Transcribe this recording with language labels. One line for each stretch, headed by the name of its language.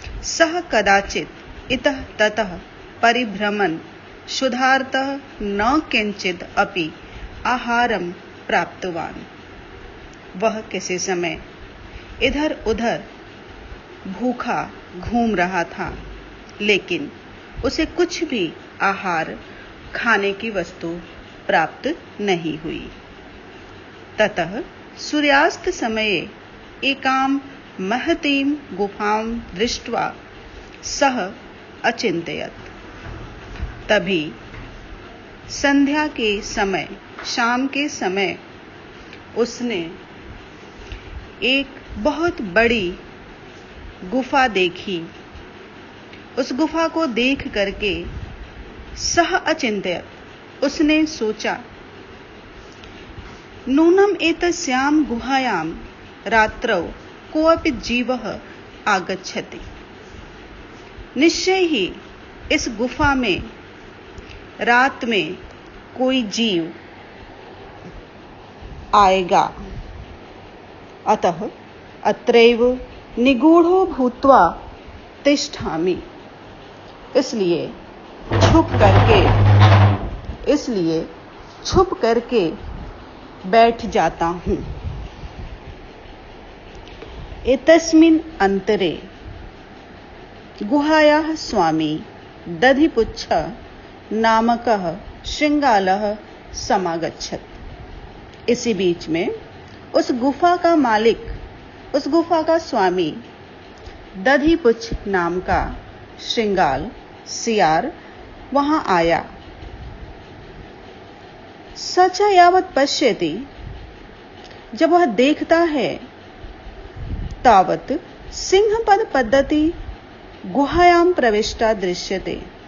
Sanskrit: सः कदाचित् इतः ततः परिभ्रमन् क्षुधार्तः न किंचित् अपि आहारं प्राप्तवान्।
Hindi: वह किसी समय इधर उधर भूखा घूम रहा था, लेकिन उसे कुछ भी आहार खाने की वस्तु प्राप्त नहीं हुई।
Sanskrit: ततः सूर्यास्त समये एकां महतीं गुफां दृष्ट्वा सः अचिन्तयत्।
Hindi: तभी संध्या के समय, शाम के समय उसने एक बहुत बड़ी गुफा देखी। उस गुफा को देख करके
Sanskrit: सह अचिंत्यत,
Hindi: उसने सोचा,
Sanskrit: नूनम एतस्यां गुहायां रात्रौ कोऽपि जीवः आगच्छति।
Hindi: निश्चय ही इस गुफा में रात में कोई जीव आएगा।
Sanskrit: अतः अत्रैव निगूढ़ो भूत्वा तिष्ठामि।
Hindi: इसलिए छुप करके बैठ जाता हूं।
Sanskrit: एतस्मिन् अंतरे गुहायाः स्वामी दधिपुच्छ नामकः श्रृंगालः समागच्छत्।
Hindi: इसी बीच में उस गुफा का मालिक, उस गुफा का स्वामी दधिपुच्छ नाम का श्रृंगाल सियार वहां आया।
Sanskrit: सच यावत् पश्यति,
Hindi: जब वह देखता है,
Sanskrit: तावत् सिंहपद पद्धति गुहायां प्रविष्टा दृश्यते।